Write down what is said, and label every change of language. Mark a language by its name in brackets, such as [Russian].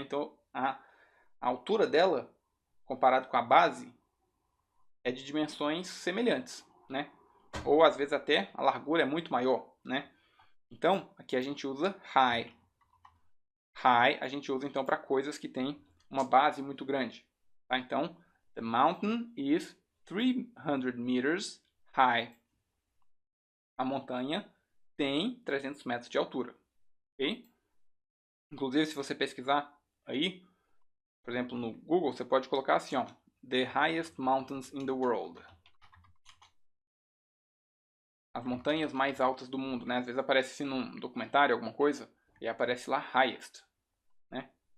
[Portuguese] Então, a altura dela, comparado com a base, é de dimensões semelhantes. Né? Ou, às vezes, até a largura é muito maior. Né? Então, aqui a gente usa high. High a gente usa então para coisas que têm uma base muito grande. Tá? Então, [English] the mountain is 300 meters high. [Portuguese] A montanha tem 300 metros de altura. Ok? Inclusive, se você pesquisar aí, por exemplo, no Google, você pode colocar assim, ó, [English] the highest mountains in the world. [Portuguese] As montanhas mais altas do mundo, né? Às vezes aparece assim num documentário, alguma coisa, e aparece lá highest, né?